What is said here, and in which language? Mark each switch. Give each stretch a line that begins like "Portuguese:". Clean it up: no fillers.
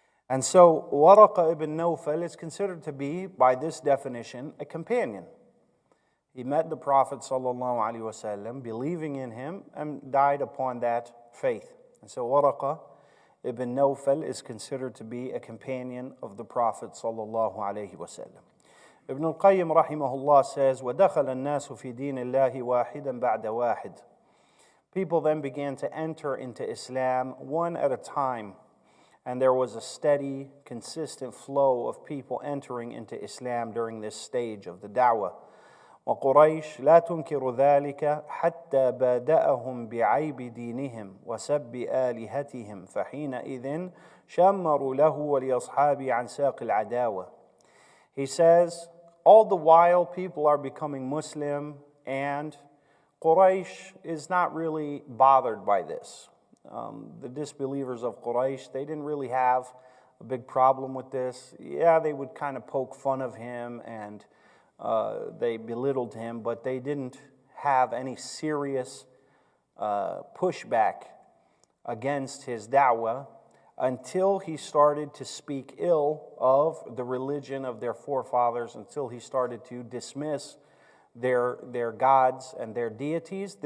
English: And so Waraqa ibn Nawfal is considered to be, by this definition, a companion. He met the Prophet ﷺ, believing in him, and died upon that faith. And so Waraqa ibn Nawfal is considered to be a companion of the Prophet ﷺ. Ibn Al-Qayyim rahimahullah says,
Arabic: وَدَخَلَ النَّاسُ فِي دِينِ اللَّهِ وَاحِدًا بَعْدَ وَاحِدٍ.
English: People then began to enter into Islam one at a time, and there was a steady, consistent flow of people entering into Islam during this stage of the da'wah.
Arabic: وقريش لا تنكر ذلك حتى بادأهم بعيب دينهم وسب آلهتهم فحينئذ شمروا له ولأصحابه عن ساق العداوة.
English: He says, all the while people are becoming Muslim, and Quraysh is not really bothered by this. The disbelievers of Quraysh, they didn't really have a big problem with this. Yeah, they would kind of poke fun of him and they belittled him, but they didn't have any serious pushback against his da'wah until he started to speak ill of the religion of their forefathers, until he started to dismiss their gods and their deities.